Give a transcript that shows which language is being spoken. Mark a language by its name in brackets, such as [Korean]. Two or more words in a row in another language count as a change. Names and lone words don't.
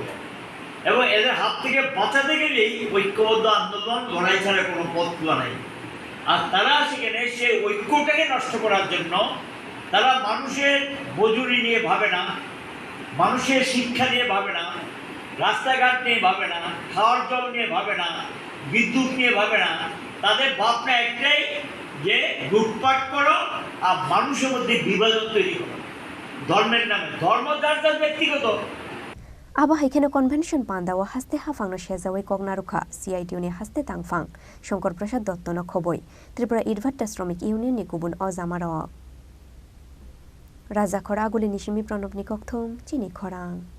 [Bangla] এবং এদের হাত থেকে বাঁচাতে গেলেই ঐক্যবদ্ধ আন্দোলন লড়াই ছাড়া কোনো পথ খোলা নাই আর তারা সেখানে সে ঐক্যটাকে নষ্ট করার জন্য তারা মানুষের মজুরি নিয়ে ভাবে না মানুষের শিক্ষা নিয়ে ভাবে না রাস্তাঘাট নিয়ে ভাবে না খাওয়ার জল নিয়ে ভাবে না বিদ্যুৎ নিয়ে ভাবে না তাদের ভাবনা একটাই যে লুটপাট করো আর মানুষের মধ্যে বিভাজন তৈরি করো ধর্মের নামে ধর্ম যার যার ব্যক্তিগত [Kok Borok] Aba haikeno convention pandawa haste hafangno shezawai kognarukha CITO-ni haste tangfang Shankar Prasad Dotto no khoboi Tripura Idvatta Shromik Union ni kubun ozamaro Raja Khora Aguli Nishimi Pranab ni kokthum chini khorang